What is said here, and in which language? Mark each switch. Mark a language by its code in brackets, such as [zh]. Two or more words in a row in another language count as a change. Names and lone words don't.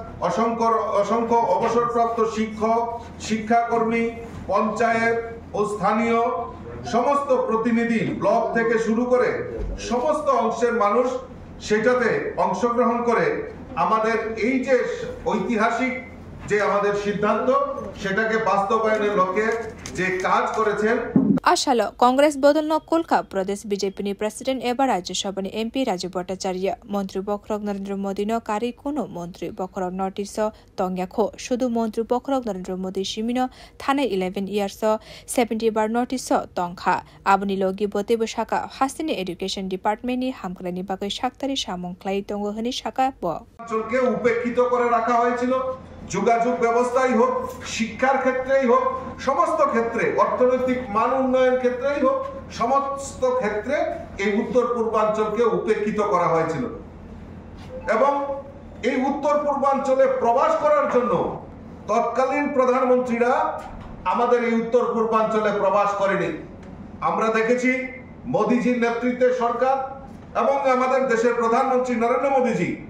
[bn] অসংখ্য অবসরপ্রাপ্ত শিক্ষক শিক্ষাকর্মী পঞ্চায়েত ও স্থানীয় সমস্ত প্রতিনিধি ব্লক থেকে শুরু করে সমস্ত অংশের মানুষ সেটাতে অংশগ্রহণ করে আমাদের এই যে ঐতিহাসিক যে আমাদের সিদ্ধান্ত সেটাকে বাস্তবায়নের লক্ষ্যে যে কাজ করেছেন [trp] Ashalo Congress Bodolno Kolka Pradesh BJP ni President Eba Rajya Sabha ni MP Raju Bhattacharya Montri Bokrok Narendra Modi no Kari Kuno Montri Bokrok Notice Tongya Kho Shudu Montri Bokrok Narendra Modi Shimino Thane 11 years 70 bar notice Tongkha Abuni Logi Bote Bushaka Hastini Education Department ni Hamkrani Bagai Shaktari Shamong Klai Tongo Hani Shaka Bo [bn] অঞ্চলকে উপেক্ষিত করে রাখা হয়েছিল যোগাযোগ ব্যবস্থাই হোক শিক্ষার ক্ষেত্রেই হোক সমস্ত ক্ষেত্রে অর্থনৈতিক মান উন্নয়ন ক্ষেত্রেই হোক সমস্ত ক্ষেত্রে এই উত্তর পূর্বাঞ্চলকে উপেক্ষিত করা হয়েছিল এবং এই উত্তর পূর্বাঞ্চলে প্রবাস করার জন্য তৎকালীন প্রধানমন্ত্রীরা আমাদের এই উত্তর পূর্বাঞ্চলে প্রবাস করেনি আমরা দেখেছি মোদিজির নেতৃত্বে সরকার এবং আমাদের দেশের প্রধানমন্ত্রী নরেন্দ্র মোদীজি